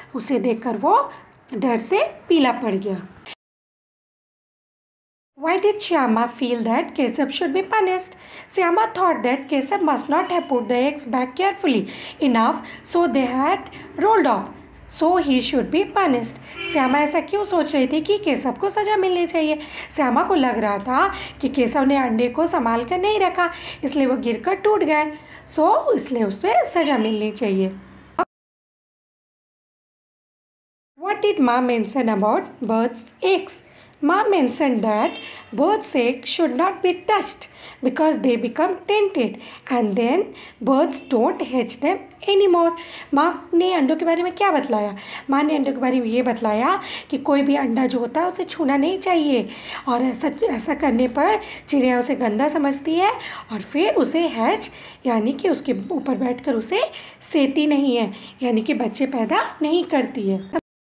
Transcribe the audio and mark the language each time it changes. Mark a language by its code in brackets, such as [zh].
[hi] उसे देखकर वो डर से पीला पड़ गया। [en] Why did Shyama feel that Keshav should be punished? Shyama thought that Keshav must not have put the eggs back carefully enough, so they had rolled off. So he should be punished. [hi] Shyama ऐसा क्यों सोच रही थी कि केशव को सज़ा मिलनी चाहिए। श्यामा को लग रहा था कि केशव ने अंडे को संभाल कर नहीं रखा, इसलिए वो गिरकर टूट गए, सो इसलिए उसे सज़ा मिलनी चाहिए। [en] What did Ma mention about birds' eggs? Ma mentioned that birds' eggs should not be touched because they become tainted and then birds don't hatch them anymore. [hi] माँ ने अंडों के बारे में क्या बतलाया? माँ ने अंडों के बारे में ये बतलाया कि कोई भी अंडा जो होता है उसे छूना नहीं चाहिए, और ऐसा करने पर चिड़िया उसे गंदा समझती है और फिर उसे हैच यानी कि उसके ऊपर बैठकर उसे सेती नहीं है, यानी कि बच्चे पैदा नहीं करती है।